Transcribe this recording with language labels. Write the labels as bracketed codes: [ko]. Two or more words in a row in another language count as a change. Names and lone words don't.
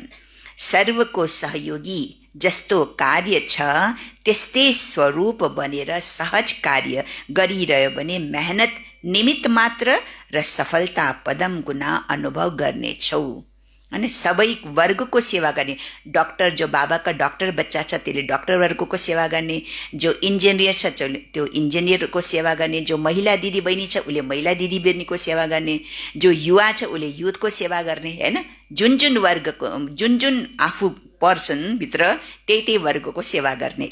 [ne] सर्वको सहयोगी जस्तो कार्य छ त्यस्तै स्वरूप बनेर सहज कार्य गरिरह्यो भने मेहनत निमित्त मात्र र सफलता पदम गुना अनुभव गर्नेछौ। अनि सबै वर्गको सेवा गर्ने। डॉक्टर, जो बाबाका डॉक्टर बच्चा छ त्यसले डॉक्टर वर्गको सेवा गर्ने, जो इन्जिनियर छ त्यो इन्जिनियरको सेवा गर्ने, जो महिला दिदी बहिनी छ उसले महिला दिदी बहिनीको सेवा गर्ने, जो युवा छ उसले युथको सेवा गर्ने हैन? जुन जुन वर्गको, जुन जुन आफू पर्सन भित्र त्यही वर्गको सेवा गर्ने।